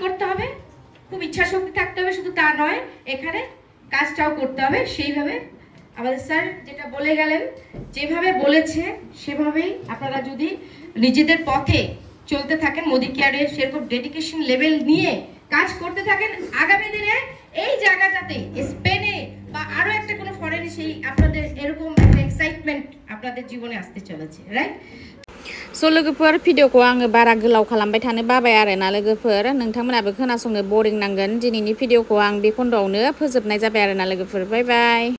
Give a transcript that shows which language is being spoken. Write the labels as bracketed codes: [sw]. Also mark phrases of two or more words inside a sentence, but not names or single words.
[bn] করতে হবে খুব ইচ্ছা শক্তি থাকতে হবে শুধু তা নয় এখানে কাজটাও করতে হবে সেইভাবে আমাদের স্যার যেটা বলে গেলেন যেভাবে বলেছে সেভাবেই আপনারা যদি নিজেদের পথে চলতে থাকেন মোদিকেয়ারে সেরকম [en] dedication level [bn] নিয়ে কাজ করতে থাকেন আগামী দিনে এই জায়গাটাতে স্পেনে বা আরো একটা কোনো ফরেনে সেই আপনাদের এরকম একটা এক্সাইটমেন্ট আপনাদের জীবনে আসতে চলেছে রাইট [brx] स' लोगोफोर भिडिअखौ आङो बारा गोलाव खालामबाय थानो बाबाय आरोना लोगोफोर नोंथांमोनाबो खोनासंनो बरिं नांगोन दिनैनि भिडिअखौ आं बे खन्द'आवनो फोजोबनाय जाबाय आरोना लोगोफोर बाय बाय